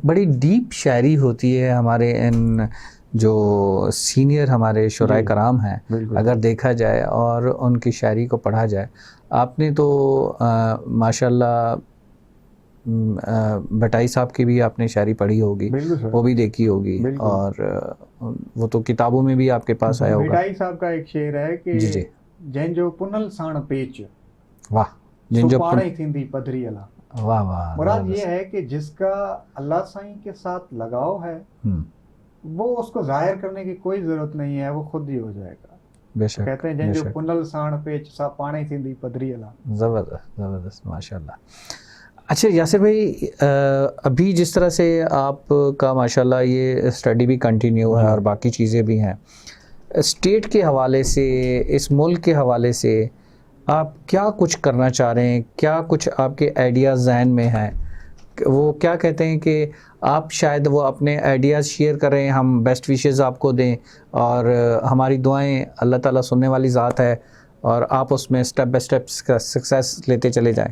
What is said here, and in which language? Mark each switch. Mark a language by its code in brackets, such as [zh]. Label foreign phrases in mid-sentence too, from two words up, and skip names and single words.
[ur] بڑی ڈیپ شاعری ہوتی ہے ہمارے ان جو سینئر ہمارے شعرائے کرام ہیں، اگر دیکھا جائے اور ان کی شاعری کو پڑھا جائے. آپ نے تو ماشاءاللہ بھٹائی صاحب کی بھی آپ نے شاعری پڑھی ہوگی، وہ بھی دیکھی ہوگی، اور وہ تو کتابوں میں بھی آپ کے پاس آیا ہوگا. بھٹائی صاحب کا ایک شعر ہے کہ [sd] जैन जो पुनल साण पेच, वाह, जिन जो पाड़े थींदी पधरी अला। [ur] واہ واہ. مراد یہ ہے کہ جس کا اللہ سائیں کے ساتھ لگاؤ ہے وہ اس کو ظاہر کرنے کی کوئی ضرورت نہیں ہے، وہ خود ہی ہو جائے گا. बेशक, کہتے ہیں जंहिंजो बेशक। [sd] पुनल साण पेच सा पाणे थींदी पधरी अला। [ur] زبردست زبردست, माशाल्लाह। اچھا یاسر بھائی، ابھی جس طرح سے آپ کا ماشاءاللہ یہ اسٹڈی بھی کنٹینیو ہے اور باقی چیزیں بھی ہیں، اسٹیٹ کے حوالے سے، اس ملک کے حوالے سے آپ کیا کچھ کرنا چاہ رہے ہیں? کیا کچھ آپ کے آئیڈیاز ذہن میں ہیں؟ وہ کیا کہتے ہیں کہ آپ شاید وہ اپنے آئیڈیاز شیئر کریں، ہم [en] best wishes [ur] آپ کو دیں اور ہماری دعائیں اللہ تعالیٰ سننے والی ذات ہے اور آپ اس میں [en] step by step success [ur] لیتے چلے جائیں.